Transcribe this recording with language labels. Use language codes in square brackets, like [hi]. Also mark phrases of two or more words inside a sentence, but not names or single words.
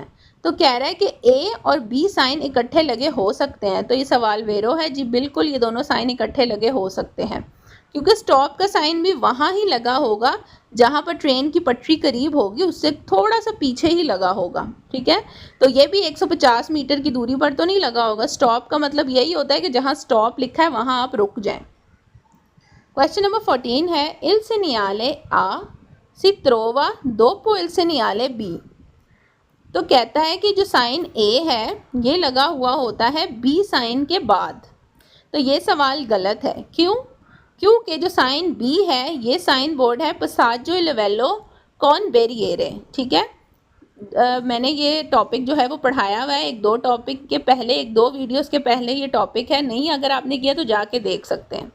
[ur] تو کہہ رہا ہے کہ اے اور بی سائن اکٹھے لگے ہو سکتے ہیں، تو یہ سوال ویرو ہے جی، بالکل یہ دونوں سائن اکٹھے لگے ہو سکتے ہیں، کیونکہ سٹاپ کا سائن بھی وہاں ہی لگا ہوگا جہاں پر ٹرین کی پٹری قریب ہوگی، اس سے تھوڑا سا پیچھے ہی لگا ہوگا. ٹھیک ہے، تو یہ بھی 150 میٹر کی دوری پر تو نہیں لگا ہوگا. سٹاپ کا مطلب یہی ہوتا ہے کہ جہاں سٹاپ لکھا ہے وہاں آپ رک جائیں. کوئسچن نمبر 14 ہے, [it] il segnale A si trova dopo il segnale B। [ur] تو کہتا ہے کہ جو سائن اے ہے یہ لگا ہوا ہوتا ہے بی سائن کے بعد. تو یہ سوال غلط ہے، کیوں? کیونکہ جو سائن بی ہے یہ سائن بورڈ ہے [it] passaggio livello con barriere. [ur] ٹھیک ہے، میں نے یہ ٹاپک جو ہے وہ پڑھایا ہوا ہے، 1-2 ٹاپک کے پہلے، 1-2 ویڈیوز کے پہلے یہ ٹاپک ہے، نہیں اگر آپ نے کیا تو جا کے دیکھ سکتے ہیں.